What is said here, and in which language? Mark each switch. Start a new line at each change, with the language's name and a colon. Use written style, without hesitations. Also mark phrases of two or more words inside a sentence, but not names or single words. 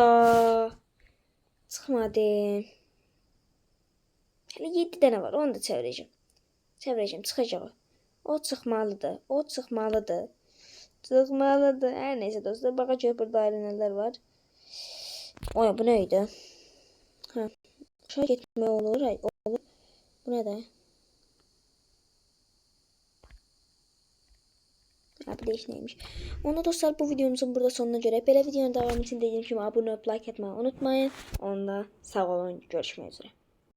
Azerbaijani: Çıxmadı. Hələ 7 dənə var. Onu da çevirəcəm. Çıxacaq o. O çıxmalıdır. Hər neysə dostlar. Baxa gör burada ayrı nələr var. Oy bu nə idi? Ha. Aşağı getmək olur. Olur. Bu nə də?
Turkish: Bir de iş neymiş. Onu dostlar bu videomuzun burada sonuna göre. Böyle videonun devamı için dediğim gibi abone olup like etmeyi unutmayın.
Azerbaijani: Onda sağ olun.
Turkish: Görüşmek üzere.